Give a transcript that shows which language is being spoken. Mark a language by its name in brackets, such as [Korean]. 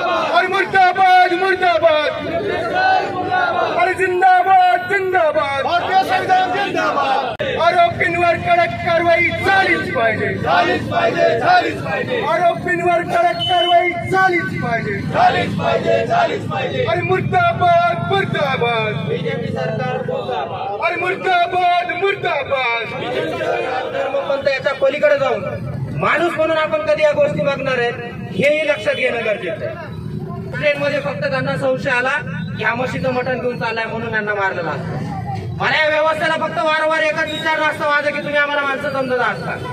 [Hindi] और मुर्दाबाद मुर्दाबाद और जिंदाबाद जिंदाबाद भारतीय संविधान जिंदाबाद। [Marathi] आरोपींवर कडक कारवाई झालीच पाहिजे, झालीच पाहिजे, झालीच पाहिजे। आरोपींवर कडक कारवाई झालीच पाहिजे, झालीच पाहिजे, झालीच पाहिजे। [Hindi] और मुर्दाबाद मुर्दाबाद बीजेपी सरकार मुर्दाबाद, और मुर्दाबाद मुर्दाबाद बीजेपी सरकार। [Marathi] धर्मपंथ याच्या पलीकडे जाऊन माणूस म्हणून आपण कधी या गोष्टी बघणार आहेत हेही लक्षात घेणं गरजेचं आहे। ट्रेनमध्ये फक्त त्यांना संशय आला की हा म्हशीचं मटण घेऊन चाललाय म्हणून यांना मारलं लागतं। मला या व्यवस्थेला फक्त वारंवार एकच विचारणं असतं माझं की तुम्ही आम्हाला माणसं समजत आहात का?